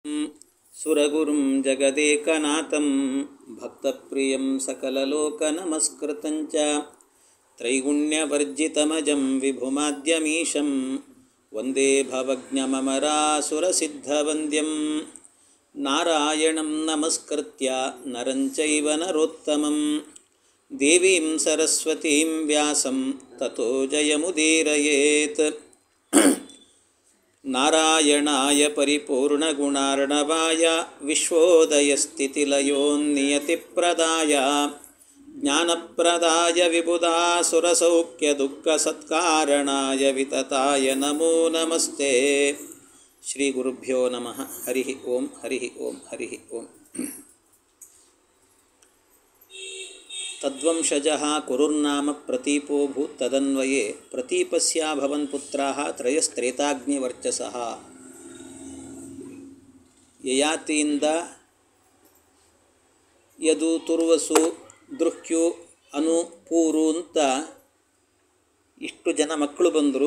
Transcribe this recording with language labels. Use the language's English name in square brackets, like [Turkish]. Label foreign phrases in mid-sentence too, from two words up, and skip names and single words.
[Sanskrit] ಸುರಗುರುಂ ಜಗದೇಕನಾಥಂ ಭಕ್ತಪ್ರಿಯಂ ಸಕಲಲೋಕನಮಸ್ಕೃತಂಚ ತ್ರೈಗುಣ್ಯವರ್ಜಿತಮಜಂ ವಿಭುಮಾದ್ಯಮೀಶಂ ವಂದೇ ಭವಜ್ಞಮಮರಾಸುರಸಿದ್ಧವಂದ್ಯಂ ನಾರಾಯಣಂ ನಮಸ್ಕೃತ್ಯ ನರಂ ಚೈವ ನರೋತ್ತಮಂ ದೇವೀಂ ಸರಸ್ವತೀಂ ವ್ಯಾಸಂ ತತೋ ಜಯಮುದೀರಯೇತ್. ನಾರಾಯಣಾಯ ಪರಿಪೂರ್ಣಗುಣಾರ್ಣವಾಯ ವಿಶ್ವೋದಯಸ್ಥಿತಿಲಯೋನ್ನಿಯತಿಪ್ರದಾಯ ಜ್ಞಾನಪ್ರದಾಯ ವಿಬುಧಾಸುರಸೌಖ್ಯದುಃಖಸತ್ಕಾರಣಾಯ ವಿತತಾಯ ನಮೋ ನಮಸ್ತೆ. ಶ್ರೀ ಗುರುಭ್ಯೋ ನಮಃ. ಹರಿ ಓಂ ಹರಿ ಓಂ ಹರಿ ಓಂ. ತದ್ವಂಶಜಃ ಕುರುರ್ನಾಮ ಪ್ರತೀಪೋ ಭೂತ್ ತದನ್ವಯೇ ಪ್ರತೀಪಸ್ಯಾಭವನ್ ಪುತ್ರಾಃ ತ್ರಯಸ್ತ್ರೇತಾಗ್ನಿವರ್ಚಸಃ. [Kannada] ಯಯಾತಿಯಿಂದ ಯದು ತುರ್ವಸು ದೃಹ್ಯು ಅನು ಪೂರು ಅಂತ ಇಷ್ಟು ಜನ ಮಕ್ಕಳು ಬಂದರು.